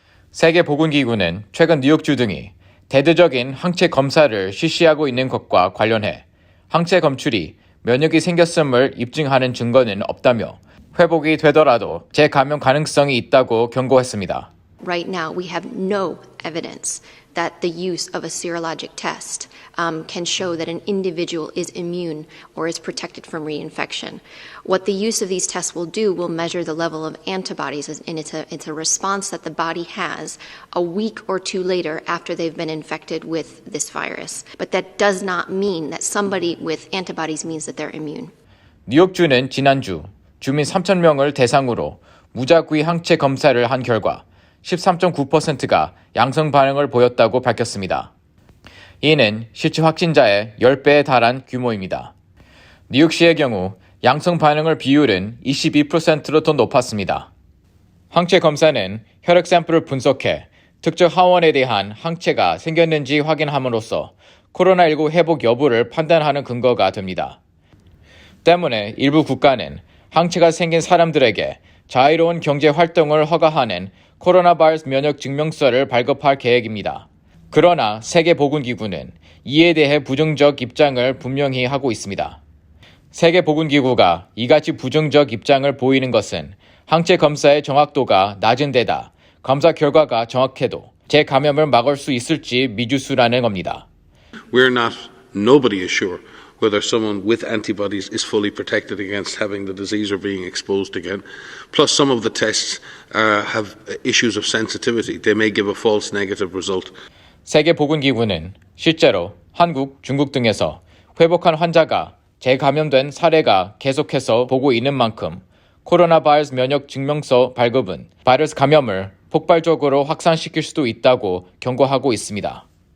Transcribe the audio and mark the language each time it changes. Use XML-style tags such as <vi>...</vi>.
<ko>세계보건기구는 최근 뉴욕주 등이 대대적인 항체 검사를 실시하고 있는 것과 관련해 항체 검출이 면역이 생겼음을 입증하는 증거는 없다며 회복이 되더라도 재감염 가능성이 있다고 경고했습니다.</ko> <en>Right now, we have no evidence that the use of a serologic test can show that an individual is immune or is protected from reinfection. What the use of these tests will do will measure the level of antibodies, and it's a response that the body has a week or two later after they've been infected with this virus. But that does not mean that somebody with antibodies means that they're immune.</en> <ko>뉴욕주는 지난주 주민 3,000명을 대상으로 무작위 항체 검사를 한 결과 13.9%가 양성 반응을 보였다고 밝혔습니다. 이는 실제 확진자의 10배에 달한 규모입니다. 뉴욕시의 경우 양성 반응을 비율은 22%로 더 높았습니다. 항체 검사는 혈액 샘플을 분석해 특정 하원에 대한 항체가 생겼는지 확인함으로써 코로나19 회복 여부를 판단하는 근거가 됩니다. 때문에 일부 국가는 항체가 생긴 사람들에게 자유로운 경제 활동을 허가하는 코로나 바이러스 면역 증명서를 발급할 계획입니다. 그러나 세계보건기구는 이에 대해 부정적 입장을 분명히 하고 있습니다. 세계보건기구가 이같이 부정적 입장을 보이는 것은 항체 검사의 정확도가 낮은 데다 검사 결과가 정확해도 재감염을 막을 수 있을지 미지수라는 겁니다.</ko> <en>Nobody is sure whether someone with antibodies is fully protected against having the disease or being exposed again. Plus, some of the tests have issues of sensitivity. They may give a false negative result.</en> <ko>세계보건기구는 실제로 한국, 중국 등에서 회복한 환자가 재감염된 사례가 계속해서 보고 있는 만큼 코로나 바이러스 면역 증명서 발급은 바이러스 감염을 폭발적으로 확산시킬 수도 있다고 경고하고 있습니다.</ko>